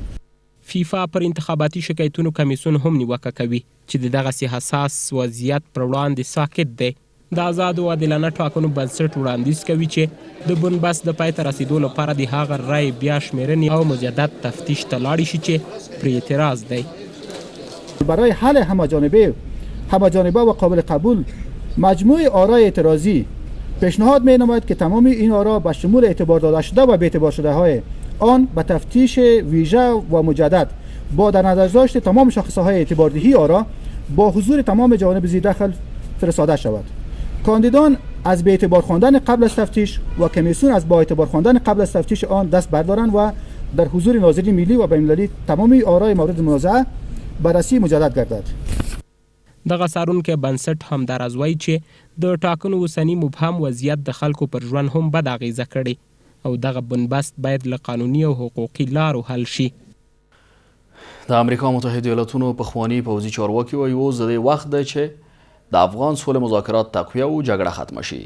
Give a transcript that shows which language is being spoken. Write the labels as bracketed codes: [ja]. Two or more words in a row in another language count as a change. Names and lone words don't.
[ps] فیفا پر انتخاباتي شکایتونو کمیسیون هم نیوکه کوي چې د دغسې حساس وضعیت پر وړاندې ساکت دی. د آزاد او عادلانه ټاکنو بنسټ وړاندیز کوي چې د بنبست د پای ته رسیدو لپاره د هغه رای بیا شمیرنې او مجدد تفتیش ته لاړ شي چې پرې اعتراض دی. [fa] برای حل همه‌جانبه و قابل قبول مجموع آرای اعتراضی پیشنهاد می‌نماید که تمام این آرا به شمول اعتبار داده شده و بی‌اعتبار شده‌های آن به تفتیش ویژه و مجدد با در نظر داشت تمام شاخصه‌های اعتباردهی آرا با حضور تمام جوانب ذی دخل فرستاده شود. کاندیدان از بی‌اعتبار خواندن قبل از تفتیش و کمیسیون از با اعتبار خواندن قبل از تفتیش آن دست بردارند و در حضور ناظرین ملی و بین‌المللی تمامی آرای مورد منازعه بررسی مجدد گردد. [ps] دغه څارونکی بنسټ همداراز وایي چې د ټاکنو اوسني مبهم وضعیت د خلکو پر ژوند هم بد اغیزه کړې او دغه بنبست باید له قانوني او حقوقي لارو حل شي. د امریکا متحده ایالاتونو پخوانی پوځي چارواکي وایي اوس د دې وخت دی چې د افغان سولې مذاکرات تقویه او جګړه ختمه شي.